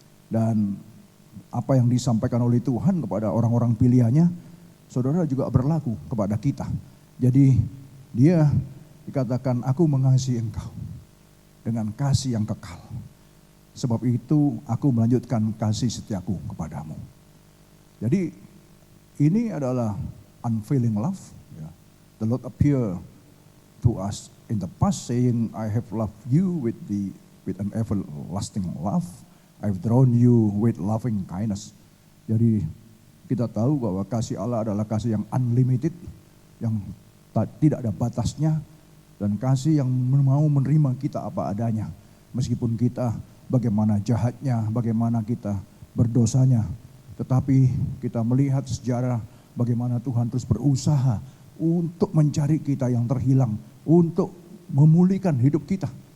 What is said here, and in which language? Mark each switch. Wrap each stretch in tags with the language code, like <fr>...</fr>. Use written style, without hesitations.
<id>Dan apa yang disampaikan oleh Tuhan kepada orang-orang pilihannya, saudara juga berlaku kepada kita. Jadi dia dikatakan, aku mengasihi engkau dengan kasih yang kekal. Sebab itu aku melanjutkan kasih setiaku kepadamu. Jadi ini adalah</id> <en>unfailing love.</en> <id>Ya.</id> <en>The Lord appear to us in the past saying, I have loved you with an everlasting love. I've drawn you with loving kindness.</en> <id>Jadi kita tahu bahwa kasih Allah adalah kasih yang unlimited, yang tidak ada batasnya, dan kasih yang mau menerima kita apa adanya. Meskipun kita bagaimana jahatnya, bagaimana kita berdosanya, tetapi kita melihat sejarah bagaimana Tuhan terus berusaha untuk mencari kita yang terhilang, untuk memulihkan hidup kita.</id>